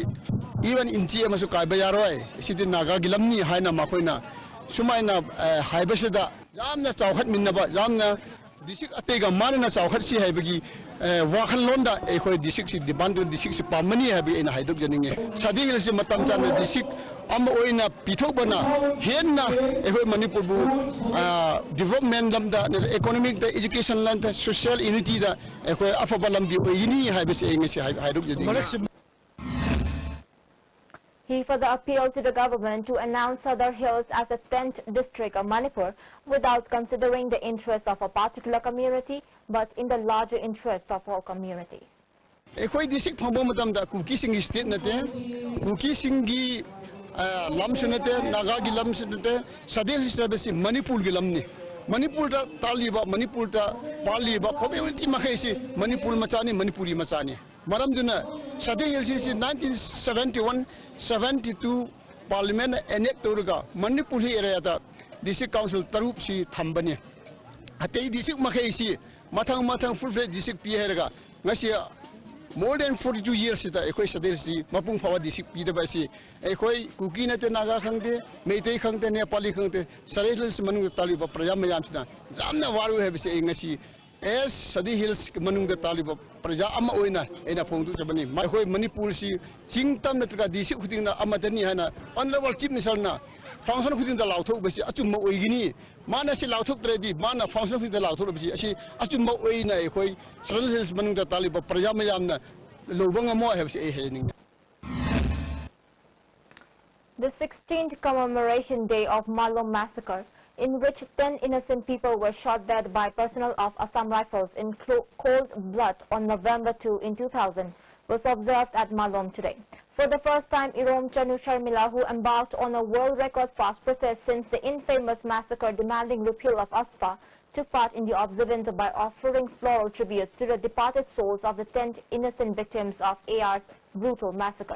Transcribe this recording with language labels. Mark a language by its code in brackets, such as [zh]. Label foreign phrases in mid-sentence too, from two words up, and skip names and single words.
[mni] even inchi amasu kai bayaroi sidin Naga gilamni haina makoina sumaina haibasada jamna chawhat minnaba jamna district atega manana chawhat si haibagi wakhan londa ekhoi district si demand district si pamani habi ena haidok janinge sadil si matam chana district am oina pithobana henna ekhoi Manipur bu development lamda economic da education lamda social unity da ekhoi afaba lambi oini habi se engesi haidok janinge. [en] He further appealed to the government to announce Southern Hills as a 10th district of Manipur without considering the interest of a particular community but in the larger interest of all communities. [mni] Ekhoi district phangbo matam da Kuki singi state nate Kuki singi lam sunate Naga gi lam sunate sadel service Manipur gi lamni Manipur da taliba Manipur da paliba community makhaisi Manipur machani Manipuri machani maram juna sadel hills 1971-72 Parliament enact toruga Manipur area da district council tarup si thambani atei district makhaisi mathang [en] full-fledged district [mni] pi herga ngasi [en] more than 42 years [mni] ita ekhoi sadel si mapung phawa district pi da ba si ekhoi Kuki na te Naga khangte Meitei khangte Nepali khangte sadel si manung taliba praja mayam sina jamna waru he bise ngasi as Sadi Hills manung da taliba praja ama oina ena phongdu jabani ekhoi Manipur si chingtam na tra district khuding na amadani hana [en] honorable chief minister [mni] na function khuding da lauthok basi achumma oigini mana si lauthok tredi mana function khuding da lauthok basi asi achumma oina ekhoi Sadi Hills manung da taliba praja mayam na lobanga mo he basi hening. [en] The 16th commemoration day of Malom massacre, in which 10 innocent people were shot dead by personnel of Assam Rifles in cold blood on November 2 in 2000, was observed at Malom today. For the first time, Irom Chanu Sharmila, who embarked on a world record fast protest since the infamous massacre demanding repeal of ASPA, took part in the observance by offering floral tributes to the departed souls of the 10 innocent victims of AR's brutal massacre.